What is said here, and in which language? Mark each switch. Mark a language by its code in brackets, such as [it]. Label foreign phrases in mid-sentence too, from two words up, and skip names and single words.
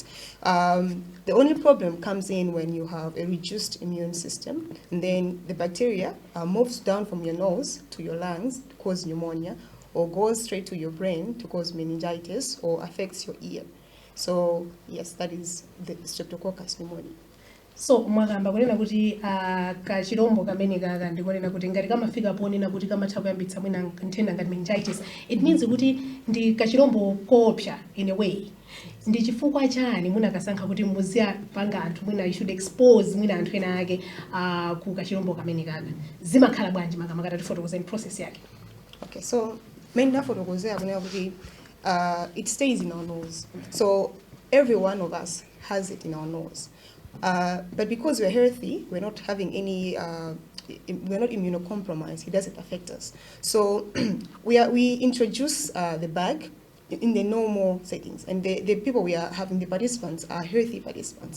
[en] The only problem comes in when you have a reduced immune system, and then the bacteria moves down from your nose to your lungs to cause pneumonia, or goes straight to your brain to cause meningitis, or affects your ear. So yes, that is the Streptococcus pneumoniae. [ny] So mwagamba kunena kuti kachirombo kamene kaka ndikonena kuti ngati kamafika ponena kuti kamatha kuyambitsa mwina nthenda ngati meningitis, [en] it means [ny] kuti ndi kachirombo koopsa [en] in a way. [ny] Ndi chifukwa chani munakasankha kuti muziyapanga anthu mwina [en] you should expose [ny] mwina anthu ena ake ku kachirombo kamene kaka? Zimakhala bwanji makamaka tatifotokozeni process yake? [en] Okay, so mainly [ny] fotokozea kunena kuti [en] it stays in our nose. So every one of us has it in our nose. But because we're healthy, we're not having any, we're not immunocompromised, it doesn't affect us. So we introduce the bag in the normal settings, and the people we are having, the participants, are healthy participants.